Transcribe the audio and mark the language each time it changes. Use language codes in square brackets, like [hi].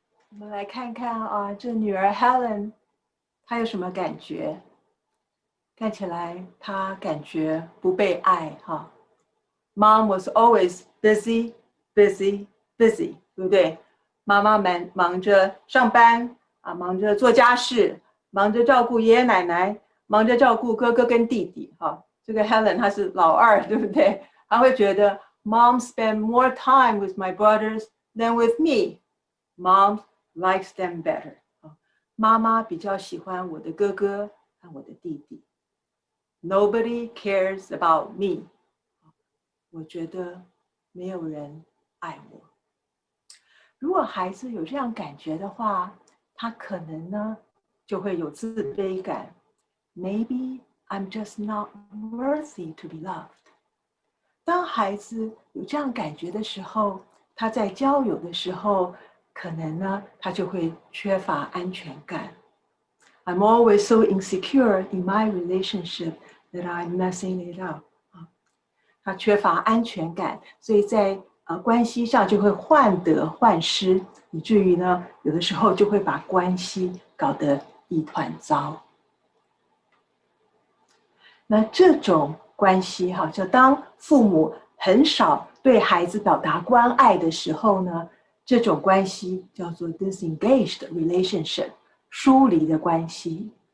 [zh] 我们来看看啊，这女儿 Helen 她有什么感觉？看起来她感觉不被爱哈。 [en] Mom was always busy, busy, busy， [zh] 对不对？妈妈们忙着上班啊，忙着做家事，忙着照顾爷爷奶奶，忙着照顾哥哥跟弟弟哈。这个 Helen 她是老二，对不对？她会觉得 [en] Mom spend more time with my brothers than with me. Mom likes them better. [zh] 妈妈比较喜欢我的哥哥和我的弟弟。 [en] Nobody cares about me. [zh] 我觉得没有人爱我。如果孩子有这样感觉的话，他可能呢就会有自卑感。 [en] Maybe I'm just not worthy to be loved. [zh] 当孩子有这样感觉的时候，他在交友的时候，可能呢他就会缺乏安全感。 [en] I'm always so insecure in my relationship that I'm messing it up. [zh] 他缺乏安全感，所以在关系上就会患得患失，以至于呢有的时候就会把关系搞得一团糟。那这种关系哈，就当父母很少对孩子表达关爱的时候呢，这种关系叫做 disengaged relationship， 疏离的关系。